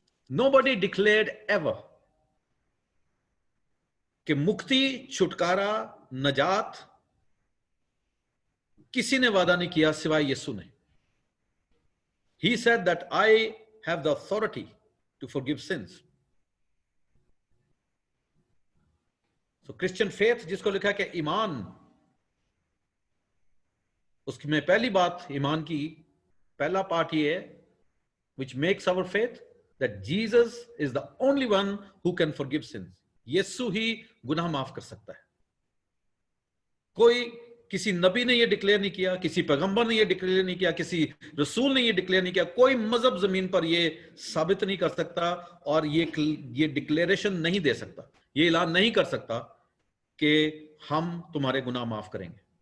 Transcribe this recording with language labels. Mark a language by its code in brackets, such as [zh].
[en] Nobody declared ever [hi] कि मुक्ति, छुटकारा, नजात किसी ने वादा नहीं किया सिवाय यीशु ने। [en] He said that I have the authority to forgive sins. So Christian faith [hi] जिसको लिखा है कि ईमान, उसमें पहली बात ईमान की पहला पार्ट ये है, [en] which makes our faith, that Jesus is the only one who can forgive sins. [hi] यीशु ही गुनाह माफ कर सकता है। कोई, किसी नबी ने ये डिक्लेयर नहीं किया, किसी पैगंबर ने ये डिक्लेयर नहीं किया, किसी रसूल ने ये डिक्लेयर नहीं किया, कोई मजहब जमीन पर ये साबित नहीं कर सकता और ये डिक्लेरेशन नहीं दे सकता, ये ऐलान नहीं कर सकता कि हम तुम्हारे गुनाह माफ करेंगे।